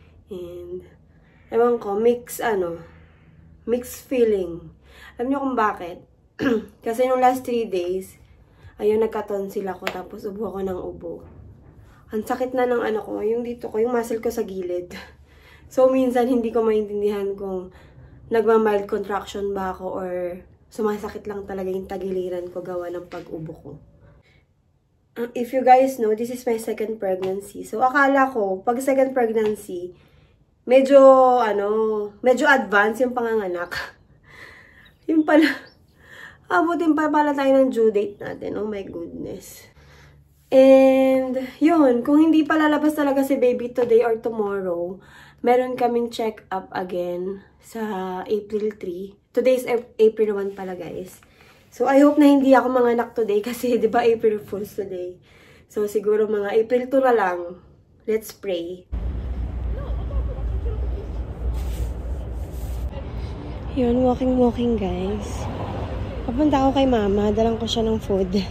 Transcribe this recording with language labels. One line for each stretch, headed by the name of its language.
English: And,
Filipino: ewan ko,
English: mixed feeling.
Filipino: Alam niyo kung bakit? Kasi nung last 3 days, ayun, nagka-tonsil ako, tapos ubo ako ng ubo. Ang sakit na ng ano ko, yung dito ko, yung muscle ko sa gilid. So, minsan, hindi ko maintindihan kung nagma-mild contraction ba ako or sumasakit lang talaga yung tagiliran ko gawa ng pag-ubo ko.
English: If you guys know, this is my second pregnancy.
Filipino: So, akala ko, pag second pregnancy, medyo advanced yung panganganak. Yung pala, abutin pa pala tayo ng due date natin.
English: Oh my goodness.
Filipino: And, yun, kung hindi pa lalabas talaga si baby today or tomorrow, meron kaming check-up again sa April 3.
English: Today is April 1 pala, guys. So, I hope
Filipino: na hindi ako manganak today kasi, di ba, April Fools today. So, siguro mga April 2 na lang.
English: Let's pray.
Filipino: Yun, walking guys. Papunta ako kay mama, dalang ko siya ng food.